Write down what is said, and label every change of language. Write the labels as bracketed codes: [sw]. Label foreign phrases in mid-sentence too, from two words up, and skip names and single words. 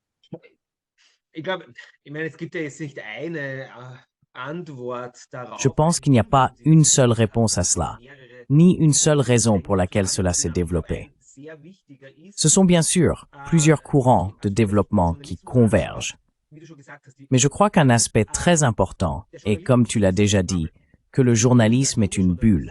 [de] Ich glaube, ich meine, es gibt ja jetzt nicht eine Antwort darauf. [fr] Je pense qu'il n'y a pas une seule réponse à cela, ni une seule raison pour laquelle cela s'est développé. Ce sont bien sûr plusieurs courants de développement qui convergent. Mais je crois qu'un aspect très important est, comme tu l'as déjà dit, que le journalisme est une bulle.